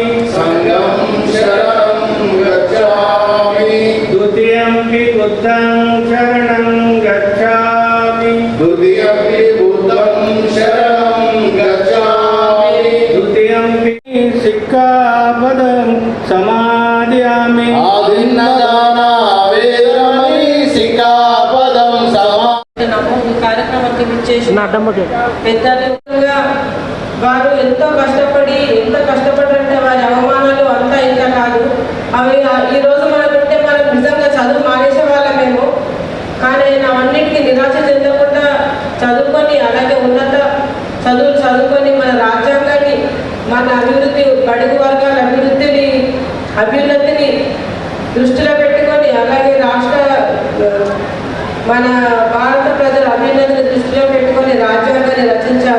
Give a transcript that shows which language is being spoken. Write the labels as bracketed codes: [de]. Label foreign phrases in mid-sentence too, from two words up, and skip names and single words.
[pi] संघं शरणं गच्छामि द्वितीयंपि बुद्धं शरणं गच्छामि द्वितीयंपि बुद्धं शरणं गच्छामि द्वितीयंपि सिक्खापदं समादयामि [te] కార్యక్రమానికి విచ్చేసి పెద్దలుగా వారు ఎంతో కష్టపడంటే వారి అవమానాలు అంతా ఇంకా కాదు. అవి ఈరోజు మనకుంటే మనం నిజంగా చదువు మానేసే వాళ్ళమేమో, కానీ ఆయన అన్నిటికీ నిరాశ చెందకుండా చదువుకొని అలాగే ఉన్నత చదువులు చదువుకొని మన రాజ్యాంగాన్ని, మన అభివృద్ధి, బడుగు వర్గాల అభ్యున్నతిని దృష్టిలో పెట్టుకొని అలాగే మన భారత ప్రజల అభ్యున్నతిని దృష్టిలో పెట్టుకొని రాజ్యాంగాన్ని రచించారు.